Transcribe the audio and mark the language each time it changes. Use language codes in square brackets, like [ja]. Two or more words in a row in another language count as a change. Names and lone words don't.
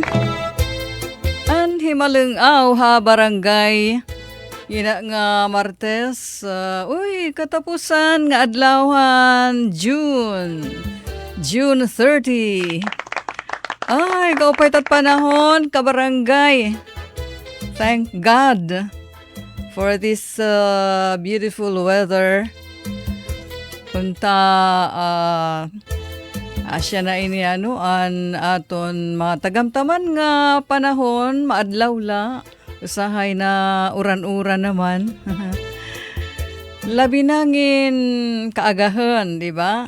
[war] And himalungaw ha barangay. Ina nga Martes, katapusan nga adlawhan June 30. Ay, kaupay tat panahon, kabarangay. [en] Thank God for this beautiful weather. [war] Punta asya na ini an aton mga tagamtaman nga panahon, maadlaw la. Usahay na uran-uran naman. Labi nangin kaagahan, di ba?